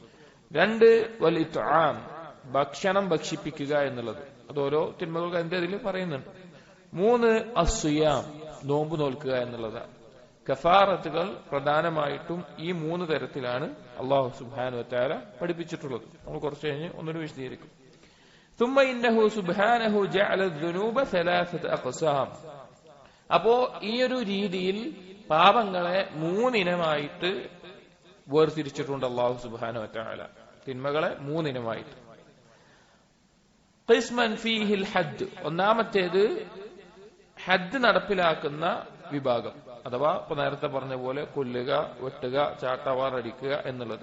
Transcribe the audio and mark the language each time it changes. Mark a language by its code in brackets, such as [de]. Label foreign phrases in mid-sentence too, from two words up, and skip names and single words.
[ml] 2 [ar] والإطعام, [ml] ഭക്ഷണം ഭക്ഷിപ്പിക്കുക എന്നുള്ളത്, അത് ഓരോ തിന്മകൾക്ക് അതിന്റെ ഇതിൽ പറയുന്നുണ്ട്. 3 അസ്സിയാം, നോമ്പ് നോൽക്കുക എന്നുള്ളതാണ്. കഫാറത്തുകൾ പ്രധാനമായിട്ടും ഈ 3 തരത്തിലാണ് [ar] الله سبحانه وتعالى [ml] പഠിപ്പിച്ചിട്ടുള്ളത്. നമ്മൾ കുറച്ച് കഴിഞ്ഞ് ഒന്നുകൂടി വിശദീകരിക്കും. [ar] ثم إنه سبحانه جعل الذنوب 3 أقسام. [ml] അപ്പോ ഈ ഒരു രീതിയിൽ പാപങ്ങളെ 3 ഇനമായിട്ട് വേർതിരിച്ചിട്ടുണ്ട് [ar] الله سبحانه وتعالى. [ml] തിന്മകളെ 3 ഇനമായിട്ട്. [ar] قسم فيه الحد, [ml] ഒന്നാമത്തേത് ഹദ്ദ് നടപ്പിലാക്കുന്ന വിഭാഗം, അഥവാ ഇപ്പൊ നേരത്തെ പറഞ്ഞ പോലെ കൊല്ലുക, വെട്ടുക, ചാട്ടവാർ അടിക്കുക എന്നുള്ളത്.